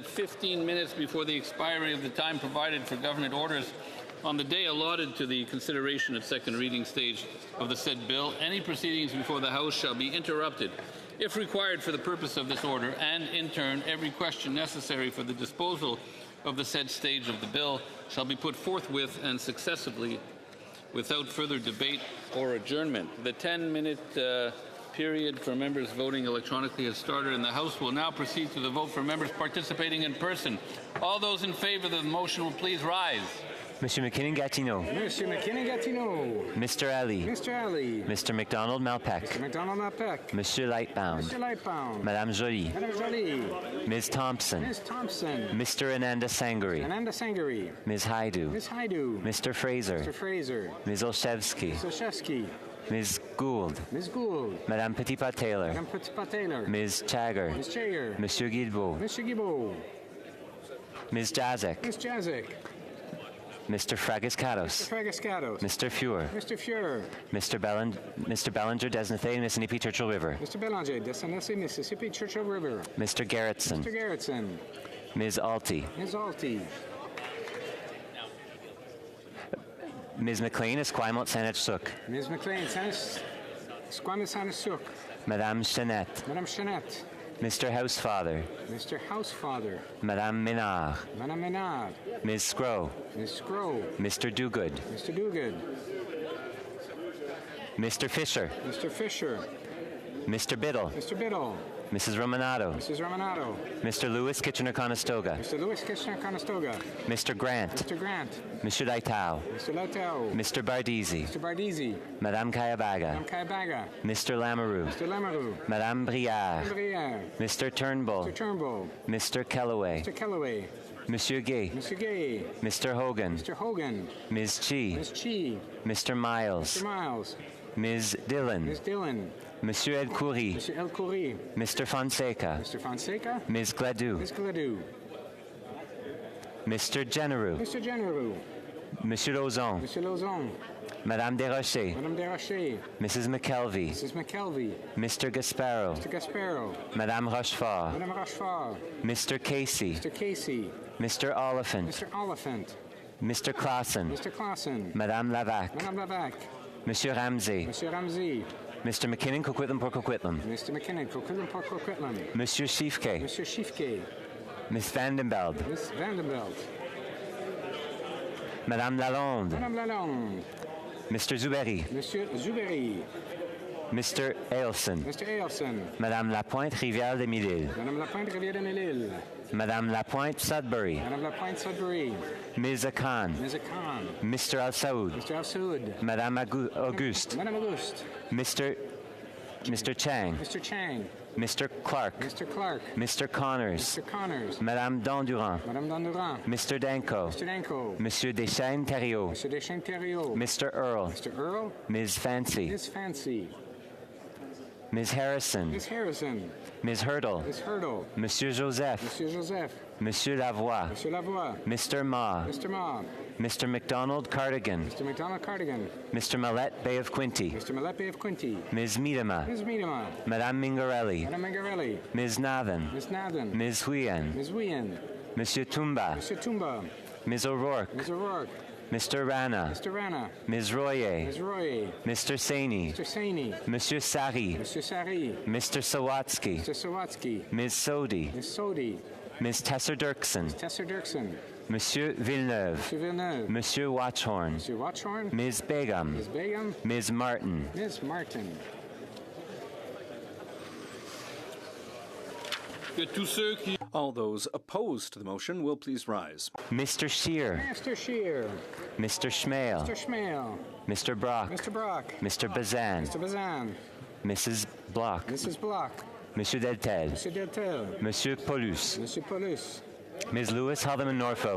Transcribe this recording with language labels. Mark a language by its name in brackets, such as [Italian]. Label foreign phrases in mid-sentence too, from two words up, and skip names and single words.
[English] 15 minutes before the expiry of the time provided for government orders on the day allotted to the consideration at second reading stage of the said bill, any proceedings before the House shall be interrupted, if required for the purpose of this order, and in turn, every question necessary for the disposal of the said stage of the bill shall be put forthwith and successively without further debate or adjournment. The 10-minute period for members voting electronically has started, and the House will now proceed to the vote for members participating in person. All those in favour of the motion will please rise. Monsieur McKinnon-Gatineau. Monsieur McKinnon-Gatineau. Mr. Ali. Mr. Ali. Mr. McDonald-Malpeck. Mr. McDonald-Malpeck. Monsieur Lightbound. Mr. Lightbound. Madame Joly. Madame Joly. Ms. Thompson. Ms. Thompson. Mr. Ananda Sangari. Ananda Sangari. Ms. Haidu. Ms. Haidu. Mr. Fraser. Mr. Fraser. Ms. Olszewski. Ms. Olszewski. Ms. Gould. Ms. Gould. Madame Petitpas-Taylor. Madame Petitpas-Taylor. Ms. Chagger. Ms. Chagger. Monsieur Guilbeault. Mr. Guilbeault. Ms. Jazek. Ms. Jazek. Mr. Fragiscatos. Mr. Fragiscatos. Mr. Fuhr. Mr. Fuhr. Mr. Bellinger, Desnathay, Mississippi Churchill River. Mr. Bellinger, Desnathay, Mississippi Churchill River. Mr. Gerritsen. Mr. Gerritsen. Ms. Alty. Ms. Alty. Ms. McLean, Esquimalt, Saanich-Sooke. Ms. McLean, Esquimalt, Saanich-Sooke. Madame Chenette. Madame Chenette. Mr. Housefather. Mr. Housefather. Madame Ménard. Madame Ménard. Ms. Scrow. Ms. Scrow. Mr. Dogood. Mr. Dogood. Mr. Fisher. Mr. Fisher. Mr. Biddle. Mr. Biddle. Mrs. Romanato. Mrs. Romanato. Mr. Lewis Kitchener-Conestoga. Mr. Lewis Kitchener-Conestoga. Mr. Grant. Mr. Grant. Monsieur Laitao. Mr. Laitao. Mr. Bardisi. Mr. Bardisi. Madame Kayabaga. Madame Kayabaga. Mr. Lamoureux. Mr. Lamoureux. Madame Brière. Madame Brière. Mr. Turnbull. Mr. Turnbull. Mr. Kellaway. Mr. Kellaway. Monsieur Gay. Mr. Gay. Mr. Hogan. Mr. Hogan. Ms. Chi. Ms. Chi. Mr. Miles. Mr. Miles. Ms. Dillon. Ms. Dillon. Monsieur El Khoury. Mr. El Khoury. Mr. Fonseca. Mr. Fonseca. Ms. Gladue. Ms. Gladue. Mr. Genereux. Mr. Genereux. Monsieur Lauzon. Monsieur Lauzon. Madame Desrochers. Madame Desrochers. Mrs. McKelvey. Mrs. McKelvey. Mr. Gasparo. Mr. Gasparo. Madame Rochefort. Madame Rochefort. Mr. Casey. Mr. Casey. Mr. Oliphant. Mr. Oliphant. Mr. Clausen. Mr. Clausen. Madame Lavac. Madame Lavac. Monsieur Ramsey. Monsieur Ramsey. Mr. McKinnon, Coquitlam, Port Coquitlam. Mr. McKinnon, Coquitlam, Port Coquitlam. Monsieur Schiefke. Monsieur Schiefke. Miss Vandenbeld. Miss Vandenbeld. Madame Lalonde. Madame Lalonde. Mr. Zuberi. Monsieur Zuberi. Mr. Ailson. Mr. Ailson. Madame Lapointe, Rivière de Mille-Îles. Madame Lapointe, Rivière de Mille-Îles. Madame Lapointe, Sudbury. Madame Lapointe, Sudbury. Ms. Akan. Ms. Akan. Mr. Al Saoud. Mr. Al Saoud. Madame Auguste. Madame Auguste. Mr. Chang. Mr. Chang. Mr. Clark. Mr. Clark. Mr. Connors. Mr. Connors. Madame Dondurant. Madame Dondurant. Mr. Danko. Mr. Danko. Monsieur Deschênes-Thériault. Monsieur Deschênes-Thériault. Mr. Earl. Mr. Earl. Ms. Fancy. Ms. Fancy. Ms. Harrison. Ms. Harrison. Ms. Hurdle. Ms. Hurdle. Monsieur Joseph. Monsieur Joseph. Monsieur Lavoie. Monsieur Lavoie. Mr. Ma. Mr. Ma. Mr. McDonald Cardigan. Mr. McDonald Cardigan. Mr. Millette Bay of Quinte. Mr. Millette Bay of Quinte. Ms. Miedema. Ms. Miedema. Madame Mingarelli. Madame Mingarelli. Ms. Nathan. Ms. Nathan. Ms. Huyen. Ms. Huyen. Monsieur Tumba. Monsieur Tumba. Ms. O'Rourke. Ms. O'Rourke. Mr. Rana. Mr. Rana. Ms. Royer. Ms. Royer. Mr. Saini. Mr. Saini. Monsieur Sari. Monsieur Sari. Mr. Sawatsky. Mr. Sawatsky. Ms. Sodi. Ms. Sodi. Ms. Tesser-Dirksen. Tesser Dirksen. Monsieur Villeneuve. Monsieur Villeneuve. Monsieur Watchhorn. Monsieur Watchhorn. Ms. Begum. Ms. Begum. Ms. Martin. Ms. Martin. All those opposed to the motion will please rise. Mr. Scheer. Mr. Scheer. Mr. Schmale. Mr. Schmale. Mr. Brock. Mr. Brock. Mr. Bazan. Mr. Bazan. Mrs. Block. Mrs. Block. Monsieur Deltel. Monsieur Deltel. Monsieur Paulus. Monsieur Paulus. Ms. Lewis Haldeman Norfolk.